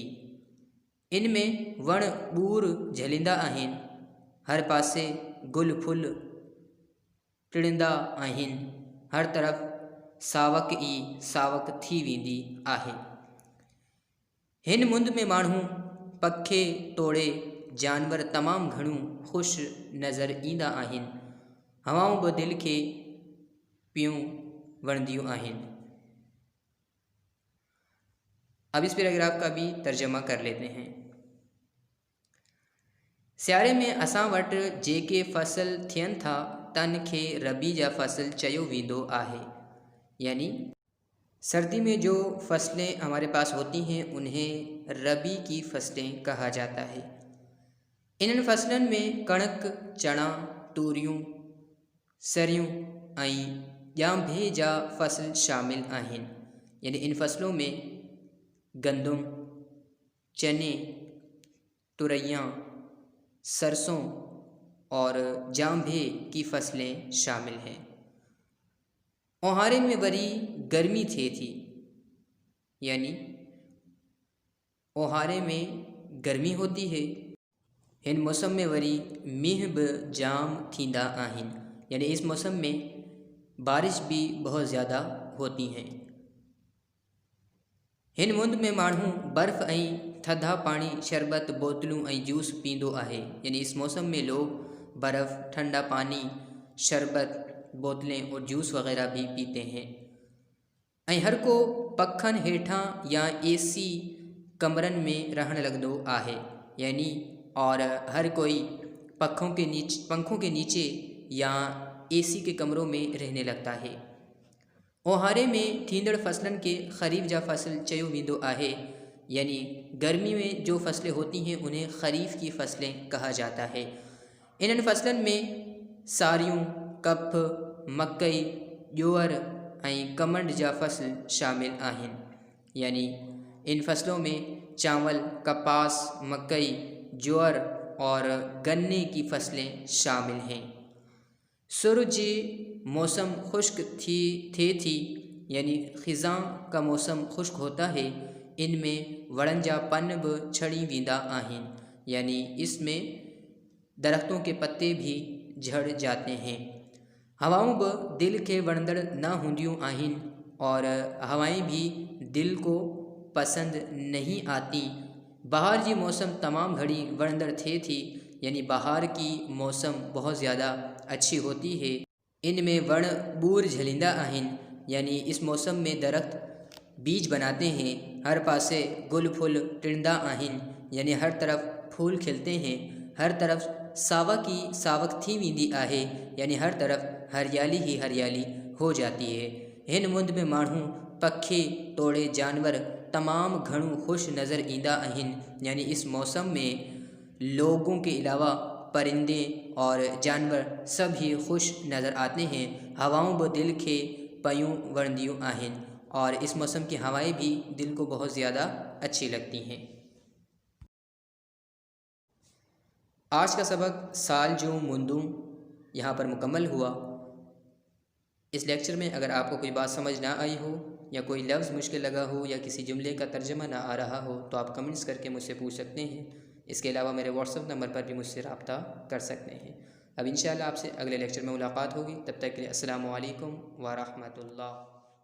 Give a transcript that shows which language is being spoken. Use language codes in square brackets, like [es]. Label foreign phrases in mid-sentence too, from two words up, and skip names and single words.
[sd] इन में वण ॿूर झलींदा आहिनि, हर पासे गुल फुल टिड़ंदा आहिनि, हर तरफ़ सावक ई सावक थी वेंदी आहे। हिन मुंद में माण्हू पखे तोड़े जानवर तमामु घणो ख़ुशि नज़र ईंदा आहिनि। हवाऊं बि दिलि खे पियूं वणंदियूं आहिनि। [ur] اب اس پیراگراف کا بھی ترجمہ کر لیتے ہیں. [sd] सियारे में असां वटि जेके फसल थियनि था तन खे रबी जा फसल चयो वेंदो आहे। [ur] یعنی سردی میں جو فصلیں ہمارے پاس ہوتی ہیں انہیں ربیع کی فصلیں کہا جاتا ہے. [sd] इन फसलन में कणक, चना, तूरियूं, सरियूं ऐं ॼांभे जा फसल शामिल आहिनि। [ur] یعنی ان فصلوں میں گندم، چنے، توریاں، سرسوں اور جانبھے کی فصلیں شامل ہیں. [sd] ओहारे में वरी गर्मी थिए थी। [ur] یعنی اوہارے میں گرمی ہوتی ہے. [sd] हिन मौसम में वरी मींह भी जाम थींदा आहिनि। [ur] یعنی اس موسم میں بارش بھی بہت زیادہ ہوتی ہیں. [sd] हिन मुंद में माण्हू बर्फ़ ऐं थधा पानी, शरबत, बोतलूं ऐं जूस पींदो आहे। [ur] یعنی اس موسم میں لوگ برف، ٹھنڈا پانی، شربت، بوتلیں اور جوس وغیرہ بھی پیتے ہیں. [sd] ऐं हर को पखन हेठां या एसी कमरन में रहण लगदो आहे। [ur] یعنی اور ہر کوئی پنکھوں کے نیچے یا اے سی کے کمروں میں رہنے لگتا ہے. [sd] ओहारे में थींदड़ फसलन के खरीफ जा फसल चयो वेंदो आहे। [ur] یعنی گرمی میں جو فصلیں ہوتی ہیں انہیں خریف کی فصلیں کہا جاتا ہے. [sd] इन फसलन में सारियूं, कप, मकई, ज्वार ऐं कमंड जा फसल शामिल आहिनि। [ur] یعنی ان فصلوں میں چاول، کپاس، مکئی، جوار اور گنے کی فصلیں شامل ہیں. [sd] सुर जी मौसम खुश्क थे थी। [ur] یعنی خزاں کا موسم خشک ہوتا ہے. [sd] इनमें वड़न जा पन भी छड़ी वेंदा आहिनि। [ur] یعنی اس میں درختوں کے پتے بھی جھڑ جاتے ہیں. [sd] हवाऊं भी दिल के वणंदड़ न हूंदियूं आहिनि [ur] اور ہوائیں بھی دل کو پسند نہیں آتی. [sd] बहार जी मौसम तमाम घड़ी वणंदड़ थे थी। [ur] یعنی بہار کی موسم بہت زیادہ اچھی ہوتی ہے. [sd] इनमें वण ॿूर झलींदा आहिनि। [ur] یعنی اس موسم میں درخت بیج بناتے ہیں, [sd] हर पासे गुल फुल टिड़ंदा आहिनि। [ur] یعنی ہر طرف پھول کھلتے ہیں، ہر طرف [sd] सावक की सावक थी वेंदी आहे। [ur] یعنی ہر طرف ہریالی ہی ہریالی ہو جاتی ہے. [sd] हिन मुंद में माण्हू पखे तोड़े जानवर तमाम घणो खुश नज़र ईंदा आहिनि। [ur] یعنی اس موسم میں لوگوں کے علاوہ پرندے اور جانور سبھی خوش نظر آتے ہیں. [sd] हवाऊं भी दिल के पयूं वणंदियूं आहिनि [ur] اور اس موسم کی ہوائیں بھی دل کو بہت زیادہ اچھی لگتی ہیں. آج کا سبق سال جو مندوں یہاں پر مکمل ہوا. اس لیکچر میں اگر آپ کو کوئی بات سمجھ نہ آئی ہو یا کوئی لفظ مشکل لگا ہو یا کسی جملے کا ترجمہ نہ آ رہا ہو تو آپ کمنٹس کر کے مجھ سے پوچھ سکتے ہیں. اس کے علاوہ میرے واٹس ایپ نمبر پر بھی مجھ سے رابطہ کر سکتے ہیں. اب ان شاء اللہ آپ سے اگلے لیکچر میں ملاقات ہوگی. تب تک کے لیے [ar] السلام عليكم ورحمة الله.